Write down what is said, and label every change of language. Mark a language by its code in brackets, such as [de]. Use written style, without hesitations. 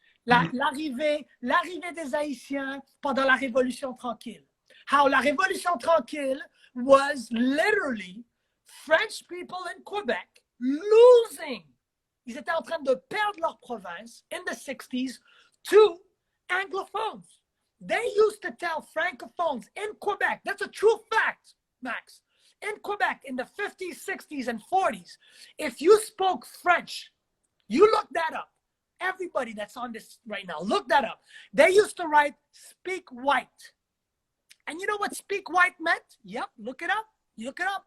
[fr] L'arrivée des Haïtiens pendant la Révolution tranquille. [en] How la Révolution tranquille was literally French people in Quebec losing. [fr] Ils étaient en train de perdre leur province [en] in the 60s to Anglophones. They used to tell Francophones in Quebec, that's a true fact, Max, in Quebec in the 50s, 60s, and 40s, if you spoke French, you look that up. Everybody that's on this right now, look that up. They used to write "speak white," and you know what "speak white" meant? Yep, look it up. You look it up.